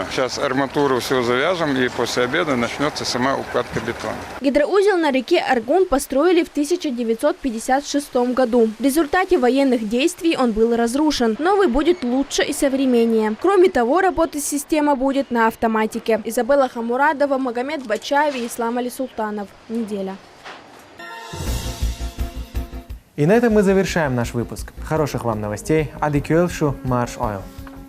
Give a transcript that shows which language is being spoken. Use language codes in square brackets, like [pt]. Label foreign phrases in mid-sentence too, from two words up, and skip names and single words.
[ru] Сейчас арматуру все завяжем, и после обеда начнется сама укладка бетона. Гидроузел на реке Аргун построили в 1956 году. В результате военных действий он был разрушен. Новый будет лучше и современнее. Кроме того, работать система будет на автоматике. Изабелла Хамурадова, Магомед Бачаев и Ислам Али Султанов. Неделя. И на этом мы завершаем наш выпуск. Хороших вам новостей. [ce] Ади Кюэлшу, Марш Ойл.